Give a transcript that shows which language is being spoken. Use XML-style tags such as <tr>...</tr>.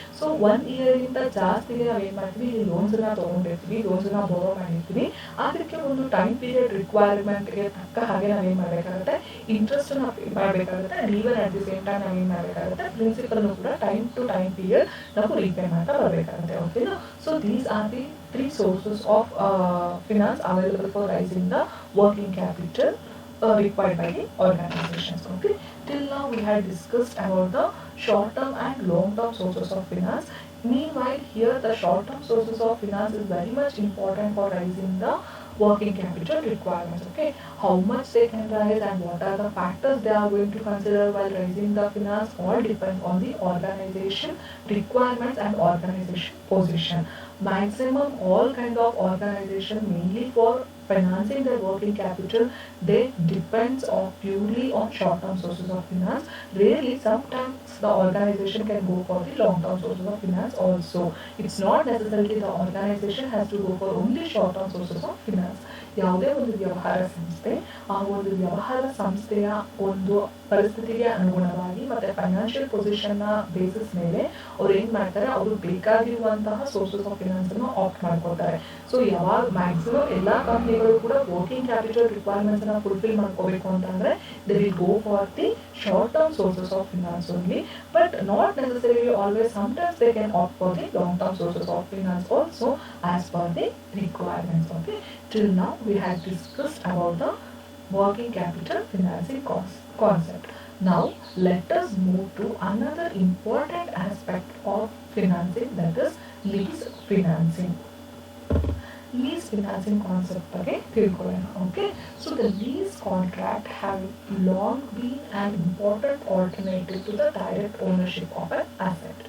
<kn>So 1 ಇಯರ್ಗಿಂತ ಜಾಸ್ತಿಗೆ ನಾವು ಏನು ಮಾಡ್ತೀವಿ, ಇಲ್ಲಿ ಲೋನ್ಸನ್ನ ತೊಗೊಂಡಿರ್ತೀವಿ, ಲೋನ್ಸನ್ನ ಬೋರೋ ಮಾಡಿರ್ತೀವಿ. ಅದಕ್ಕೆ ಒಂದು ಟೈಮ್ ಪೀರಿಯಡ್ ರಿಕ್ವೈರ್ಮೆಂಟ್ಗೆ ತಕ್ಕ ಹಾಗೆ ನಾವೇನು ಮಾಡಬೇಕಾಗುತ್ತೆ, ಇಂಟ್ರೆಸ್ಟನ್ನು ಪೇ ಮಾಡಬೇಕಾಗುತ್ತೆ.</kn> <en>and even at the same time</en> <kn>ನಾವೇನು ಮಾಡಬೇಕಾಗುತ್ತೆ, ಪ್ರಿನ್ಸಿಪಲ್ನು ಕೂಡ ಟೈಮ್ ಟು ಟೈಮ್ ಪೀರಿಯಡ್ ನಾವು ರೀಪೇ ಮಾಡ್ತಾ ಬರಬೇಕಾಗುತ್ತೆ. ಓಕೆನಾ?</kn> <en>So these are the 3 sources of finance available for raising the working capital required by the organizations. Okay, till now we had discussed about the short term and long term sources of finance. Meanwhile, here the short term sources of finance is very much important for raising the working capital requirements. Okay, how much they can raise and what are the factors they are going to consider while raising the finance all depends on the organization requirements and organization position. Maximum all kind of organization mainly for financing their working capital, they depends on purely on short term sources of finance. Really sometimes the organization can go for the long term sources of finance also. It's not necessarily the organization has to go for only short term sources of finance.</en> <kn>ಯಾವುದೇ ಒಂದು ವ್ಯವಹಾರ ಸಂಸ್ಥೆ ಆ ಒಂದು ವ್ಯವಹಾರ ಸಂಸ್ಥೆಯ ಒಂದು ಪರಿಸ್ಥಿತಿಗೆ ಅನುಗುಣವಾಗಿ ಮತ್ತು ಫೈನಾನ್ಷಿಯಲ್ ಪೊಸಿಷನ್ನ ಬೇಸಿಸ್ ಮೇಲೆ ಅವ್ರು ಏನು ಮಾಡ್ತಾರೆ, ಅವರು ಬೇಕಾಗಿರುವಂತಹ ಸೋರ್ಸಸ್ ಆಫ್ ಫಿನಾನ್ಸನ್ನು ಆಪ್ಟ್ ಮಾಡ್ಕೊಳ್ತಾರೆ. ಸೊ ಯಾವಾಗ ಮ್ಯಾಕ್ಸಿಮಮ್ ಎಲ್ಲ ಕಂಪ್ನಿಗಳು ಕೂಡ ವರ್ಕಿಂಗ್ ಕ್ಯಾಪಿಟಲ್ ರಿಕ್ವೈರ್ಮೆಂಟ್ಸನ್ನು ಫುಲ್ಫಿಲ್ ಮಾಡ್ಕೋಬೇಕು ಅಂತಂದರೆ</kn> <en>They will go for the short term sources of finance only, but not necessarily always. Sometimes they can opt for the long term sources of finance also as per the requirements. Okay, till now we had discussed about the working capital financing concept. Now let us move to another important aspect of financing, that is lease financing. Lease financing concept</en> <kn>ಬಗ್ಗೆ ತಿಳ್ಕೊಳ್ಳೋಣ.</kn> <en>Okay, so the lease contract have long been an important alternative to the direct ownership of an asset.</en>